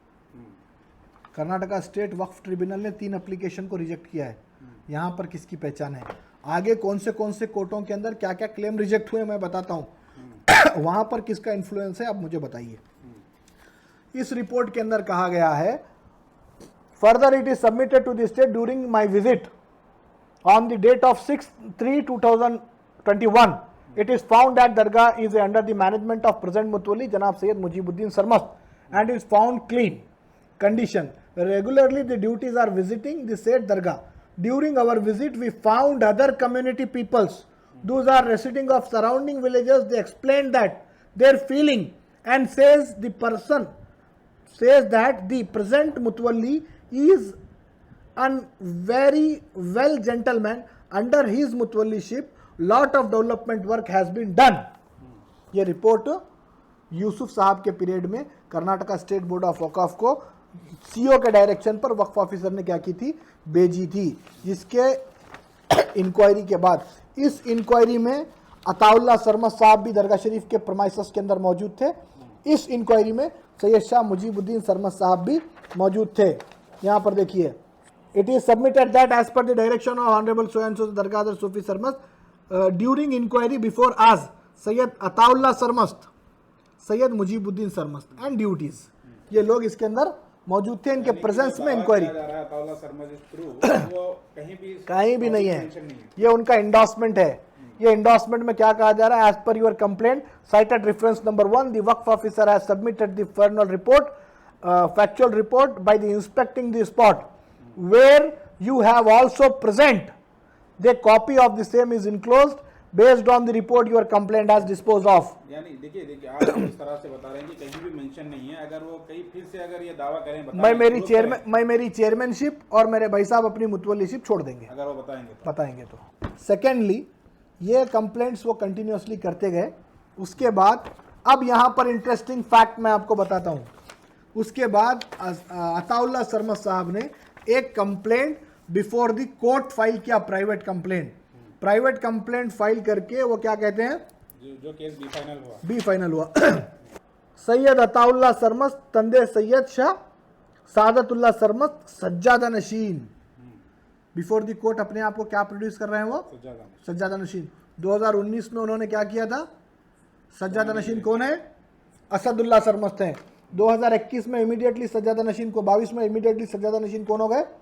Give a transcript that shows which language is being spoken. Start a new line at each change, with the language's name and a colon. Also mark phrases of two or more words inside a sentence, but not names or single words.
Hindi: कर्नाटका स्टेट वक्फ ट्रिब्यूनल ने 3 एप्लीकेशन को रिजेक्ट किया है। यहाँ पर किसकी पहचान है? आगे कौन से कोर्टों के अंदर क्या क्या क्लेम रिजेक्ट हुए मैं बताता हूँ। वहाँ पर किसका इन्फ्लुएंस है आप मुझे बताइए। इस रिपोर्ट के अंदर कहा गया है,
English: Further it is submitted to the State during my visit on the date of 6/3/2021 it is found that Dargah is under the management of present Mutwalli Janab Sayyid Mujibuddin Sarmast and is found clean condition. Regularly the duties are visiting the said Dargah. During our visit we found other community peoples, those are residing of surrounding villages. They explained that their feeling and says that the present Mutwalli is a very well gentleman. Under his Mutwalliship lot of development work has been done.
Hindi: ये रिपोर्ट यूसुफ साहब के पीरियड में कर्नाटका स्टेट बोर्ड ऑफ वक़फ को सीओ के डायरेक्शन पर वक्फ ऑफिसर ने क्या की थी? भेजी थी। जिसके इंक्वायरी के बाद इस इंक्वायरी में अताउल्लाह सरमस्त साहब भी दरगाह शरीफ के प्रमाइसेस के अंदर मौजूद थे। इस इंक्वायरी में सैयद शाह मुजीबुद्दीन सरमस्त साहब भी मौजूद थे। यहाँ पर देखिए,
English: It is submitted that as per the direction of Honourable so and so Dargah Hazrat Sufi Sarmast during inquiry before us Syed Ataullah Sarmast, Syed Mujibuddin Sarmast and duties,
Hindi: ये लोग इसके अंदर मौजूद थे। इनके प्रेजेंस में इंक्वायरी कहीं भी नहीं है। ये उनका इंडोर्समेंट है। ये इंडोर्समेंट में क्या कहा जा रहा है?
English: As per your complaint cited reference number 1 the Waqf officer has submitted the final report factual report by the inspecting the spot where you have also present the copy of the same is enclosed based on the report your complaint has disposed of.
Hindi: यानी देखिए आप इस तरह से बता रहे हैं कि कहीं भी मेंशन नहीं है। अगर वो कहीं फिर से अगर ये दावा करें, मैं मेरी चेयरमैनशिप और मेरे भाई साहब अपनी मुतवल्लीशिप छोड़ देंगे अगर वो बताएंगे तो। सेकेंडली ये कंप्लेंट्स वो कंटिन्यूसली करते गए। उसके बाद अब यहाँ पर
English: interesting fact
Hindi: मैं आपको बताता हूँ। उसके बाद अताउल्लाह सरमस्त साहब ने एक
English: complaint before the court
Hindi: फाइल किया,
English: private complaint
Hindi: फाइल करके वो क्या कहते हैं, जो
English: case B
Hindi: फाइनल हुआ सैयद अताउल्लाह सरमस्त तंदे सैयद शाह सादतुल्लाह सरमस्त सज्जादा नशीन।
English: before the court
Hindi: अपने आप को क्या प्रोड्यूस कर रहे हैं? वो सज्जादा नशीन। 2019 में उन्होंने क्या किया था? सज्जादा नशीन कौन है? असदुल्लाह सरमस्त हैं। 2021 में इमीडिएटली सज्जादा नशीन को, 22 में इमीडिएटली सज्जादा नशीन कौन हो गए?